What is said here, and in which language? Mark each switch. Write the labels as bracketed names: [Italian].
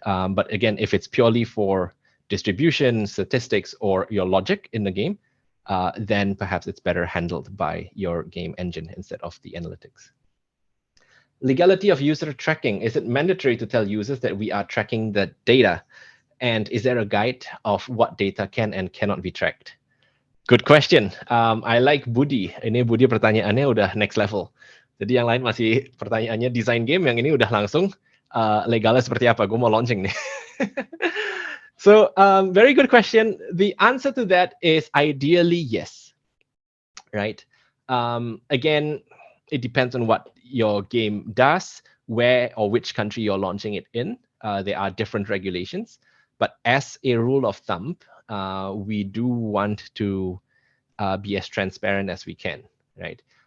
[English] But again, if it's purely for distribution, statistics, or your logic in the game, then perhaps it's better handled by your game engine instead of the analytics. Legality of user tracking. Is it mandatory to tell users that we are tracking the data? And is there a guide of what data can and cannot be tracked? Good question. I like Budi. [Indonesian] Ini Budi pertanyaannya udah [English] next level. [Indonesian] Jadi yang lain masih pertanyaannya design game, yang ini udah langsung legalnya seperti apa. Gue mau launching nih. [English] So, very good question. The answer to that is ideally yes, right? Again, it depends on what your game does, where or which country you're launching it in. There are different regulations, but as a rule of thumb, we do want to be as transparent as we can, right?